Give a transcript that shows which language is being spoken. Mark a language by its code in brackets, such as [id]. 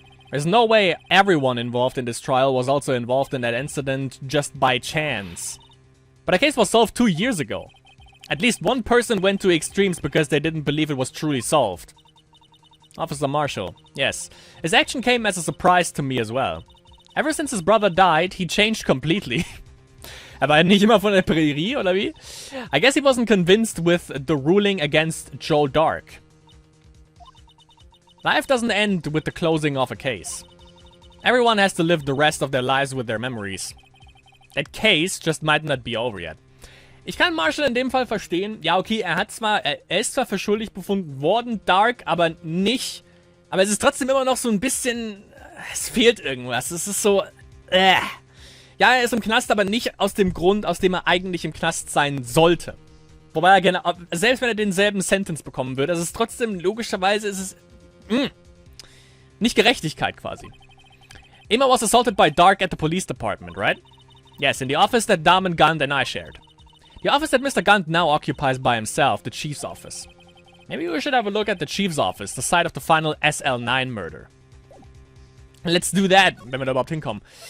[en] There's no way everyone involved in this trial was also involved in that incident just by chance. But the case was solved 2 years ago. At least one person went to extremes because they didn't believe it was truly solved. Officer Marshall. Yes. His action came as a surprise to me as well. Ever since his brother died, he changed completely. [de] Er war nicht immer von der Prärie, oder wie? [en] I guess he wasn't convinced with the ruling against Joe Dark. Life doesn't end with the closing of a case. Everyone has to live the rest of their lives with their memories. That case just might not be over yet. [de] Ich kann Marshall in dem Fall verstehen. Ja, okay, er ist zwar für schuldig befunden worden, Dark, aber nicht. Aber es ist trotzdem immer noch so ein bisschen... Es fehlt irgendwas. Es ist so... Ja, er ist im Knast, aber nicht aus dem Grund, aus dem er eigentlich im Knast sein sollte. Wobei er gerne... Selbst wenn er denselben Sentence bekommen würde, es ist trotzdem, logischerweise ist es... Nicht Gerechtigkeit quasi. [en] Emma was assaulted by Dark at the police department, right? Yes, in the office that Damen Gant and I shared. The office that Mr. Gant now occupies by himself, the chief's office. Maybe we should have a look at the chief's office, the site of the final SL9 murder. Let's do that, [de] wenn wir da überhaupt hinkommen.